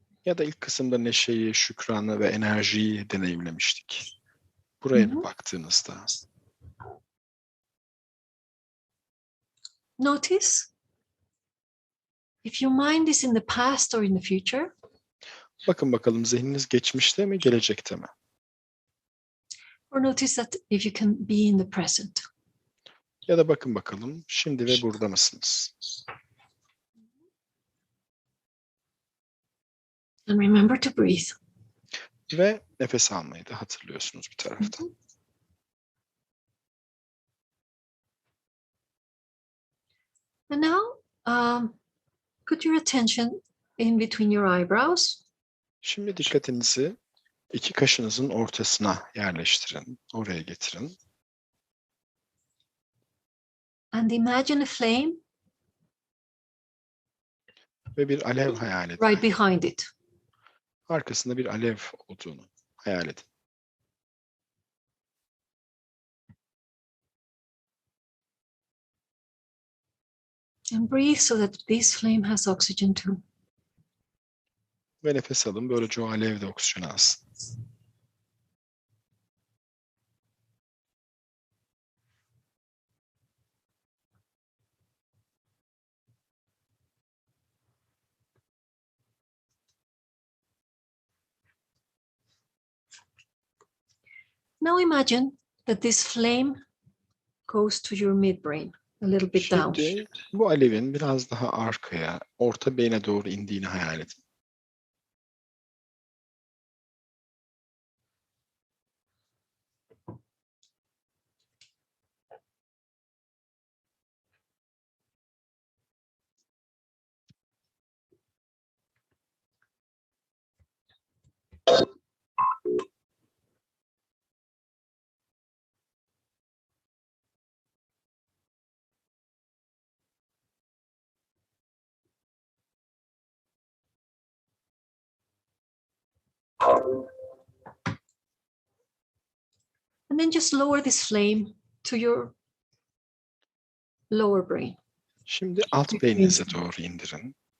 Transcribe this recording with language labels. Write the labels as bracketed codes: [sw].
[tr] Ya da ilk kısımda neşeyi, şükranı ve enerjiyi deneyimlemiştik. Buraya bir baktığınızda. [en] Notice if your mind is in the past or in the future. [tr] Bakın bakalım zihniniz geçmişte mi, gelecekte mi? [en] Or notice that if you can be in the present. [tr] Ya da bakın bakalım şimdi ve burada mısınız? [en] And remember to breathe. [tr] Ve nefes almayı da hatırlıyorsunuz bir taraftan. [en] And now put your attention in between your eyebrows. [tr] Şimdi dikkatinizi iki kaşınızın ortasına yerleştirin. Oraya getirin. [en] And imagine a flame. [tr] Ve bir alev hayal edin. [en] Right behind it. [tr] Arkasında bir alev olduğunu hayal edin. [en] And breathe so that this flame has oxygen too. [tr] Ve nefes alın. Böylece o alev de oksijen alsın. [en] Now imagine that this flame goes to your midbrain, a little bit down. [tr] Şimdi bu alevin biraz daha arkaya, orta beyne doğru indiğini hayal edin. [en] And then just lower this flame to your lower brain. [tr] Şimdi alt beyninize doğru indirin.